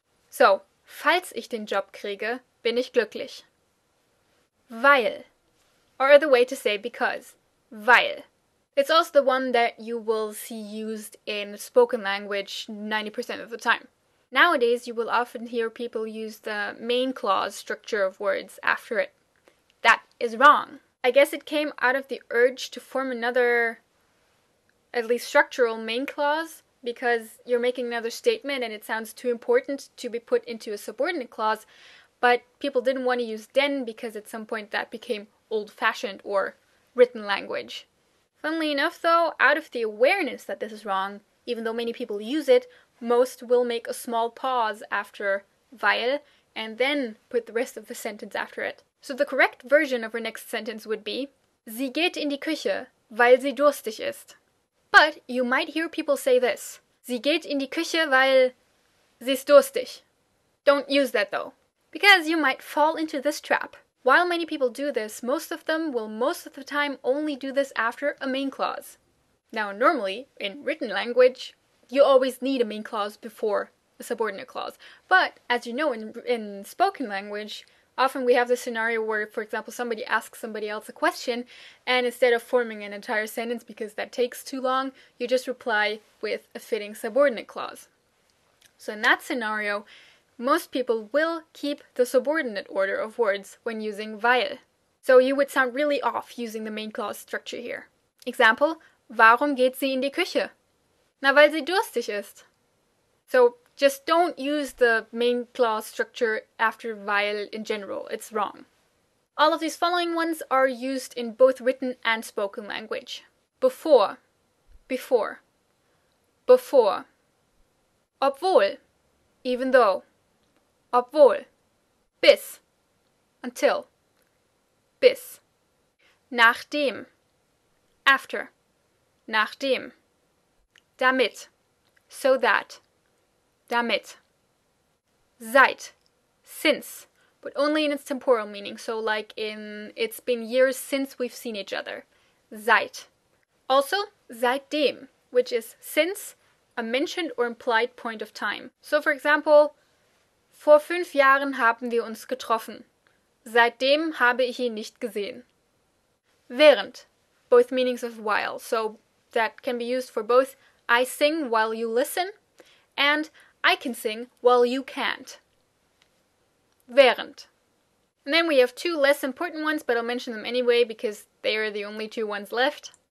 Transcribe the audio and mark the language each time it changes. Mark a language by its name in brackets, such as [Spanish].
[German] So, falls ich den Job kriege, bin ich glücklich. Weil. [English] Or the way to say because. Weil. It's also the one that you will see used in spoken language 90% of the time. Nowadays, you will often hear people use the main clause structure of words after it. That is wrong. I guess it came out of the urge to form another, at least structural main clause, because you're making another statement and it sounds too important to be put into a subordinate clause, but people didn't want to use den because at some point that became old-fashioned or written language. Funnily enough, though, out of the awareness that this is wrong, even though many people use it, most will make a small pause after weil and then put the rest of the sentence after it. So the correct version of our next sentence would be, [German] Sie geht in die Küche, weil sie durstig ist. [English] But you might hear people say this, [German] Sie geht in die Küche, weil sie ist durstig. [English] Don't use that though, because you might fall into this trap. While many people do this, most of them will most of the time only do this after a main clause. Now, normally, in written language, you always need a main clause before a subordinate clause. But, as you know, in spoken language, often we have this scenario where, for example, somebody asks somebody else a question, and instead of forming an entire sentence because that takes too long, you just reply with a fitting subordinate clause. So in that scenario, most people will keep the subordinate order of words when using weil. So you would sound really off using the main clause structure here. [German] Example, warum geht sie in die Küche? Na, weil sie durstig ist. [English] So just don't use the main clause structure after weil in general. It's wrong. All of these following ones are used in both written and spoken language. [German] Bevor, before, bevor. Obwohl, even though. Obwohl, bis, until, bis. Nachdem, after, nachdem. Damit, so that, damit. [English] Seit, since, but only in its temporal meaning, so like in it's been years since we've seen each other. Seit. Also, seitdem, which is since, a mentioned or implied point of time. So for example, [German] vor 5 Jahren haben wir uns getroffen. Seitdem habe ich ihn nicht gesehen. [English] Während, both meanings of while, so that can be used for both I sing while you listen, and I can sing while you can't. Während. And then we have two less important ones, but I'll mention them anyway because they are the only two ones left.